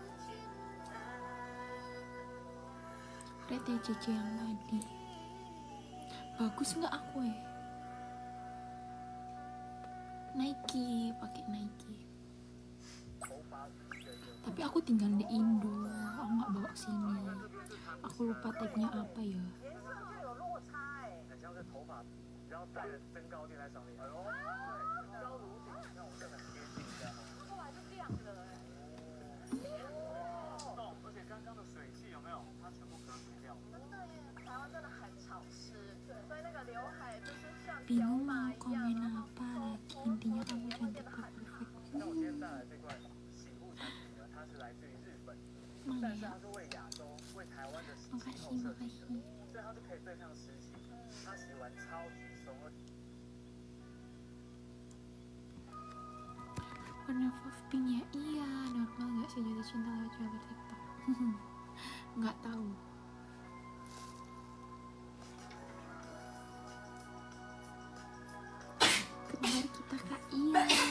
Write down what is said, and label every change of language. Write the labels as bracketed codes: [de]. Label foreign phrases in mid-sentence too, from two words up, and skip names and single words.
[id] Lihat ya JJ yang tadi. Bagus nggak aku ya? Nike, pakai Nike. Tapi aku tinggal di Indo, aku nggak bawa sini. Aku lupa tagnya apa ya. [zh] 很像是头发，然后带着增高垫在上面。哎呦，高如顶，让我真的很接近一下。后来就亮了哎。动，而且刚刚的水汽有没有？它全部隔绝掉。真的耶，台湾真的很潮湿，对，所以那个刘海就是像条 [id] Bingung [zh] 码 [id] mau [zh] 一样， [id] komen [zh] 然后 [id] apa lagi. Intinya kamu cantik kok, perfect. [zh] 那我今天带来这款洗护产品呢，它是来自于日本，但 [id] Mana [zh] 是 [id] ya? [zh] 它是为亚洲、为台湾的洗气 [id] Makasih, [zh] 候设计的， [id] makasih. [zh] 所以它是可以对抗湿气，它洗完超级松。 [id] Warna Fluff Pink ya? Iya, normal nggak sih jatuh cinta lewat jalur TikTok? Nggak tahu. Kembar kita kak, iya.